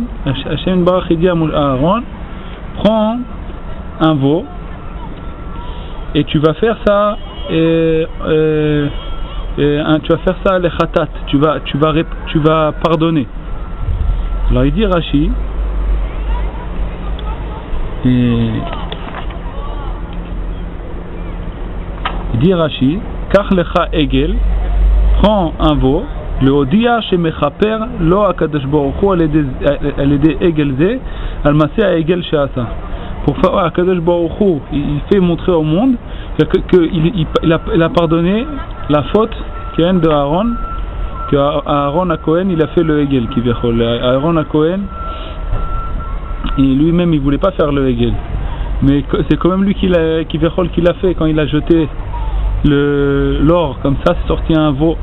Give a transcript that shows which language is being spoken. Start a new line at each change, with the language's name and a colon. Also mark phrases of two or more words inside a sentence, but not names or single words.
French: Hashem Barach il dit à Aaron, prends un veau et tu vas faire ça tu vas faire ça les khatat, tu vas pardonner. Alors il dit Rashi,
Hebrew: קח לך עגל,
French: prends un veau,
Hebrew: להודיע שמכפר לו הקדוש ברוך הוא על ידי עגל זה על מעשה עגל שעשה.
French: Pour faire
Hebrew: הקדוש ברוך הוא,
French: il fait montrer au monde qu'il a pardonné la faute de Aaron, que Aaron à Cohen il a fait le egel qui vechol. Aaron à Cohen et lui-même il voulait pas faire le egel, mais c'est quand même lui qui l'a fait quand il a jeté l'or comme ça, c'est sorti un veau.